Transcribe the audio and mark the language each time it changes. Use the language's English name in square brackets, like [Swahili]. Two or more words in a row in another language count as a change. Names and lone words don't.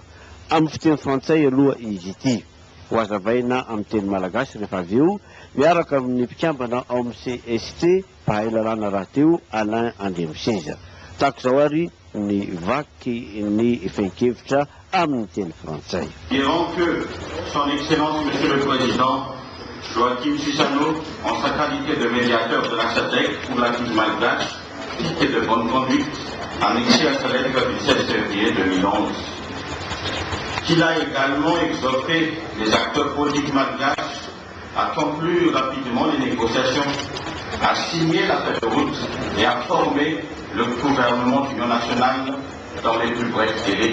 [Malagasy] Amin'ny fiteny frantsay aloha izy ity ho azavaina amin'ny teny malagasy rehefa avy eo miaraka amin'ny mpikambana ao amin'ny CST mpahay lalàna raha teo Alain Andriamoseza. Tahaka izao ary ny vaky ny fehi-kevitra amin'ny teny frantsay. [French] Dirons que son excellence monsieur le président Joachim Chissano, en sa qualité de médiateur de la SADC pour la crise malgache, et de bonne conduite, annexé à sa lettre du 16 février 2011. Qu'il a également exhorté les acteurs politiques malgaches à conclure rapidement les négociations, à signer la feuille de route et à former le gouvernement d'union nationale dans les plus brefs délais.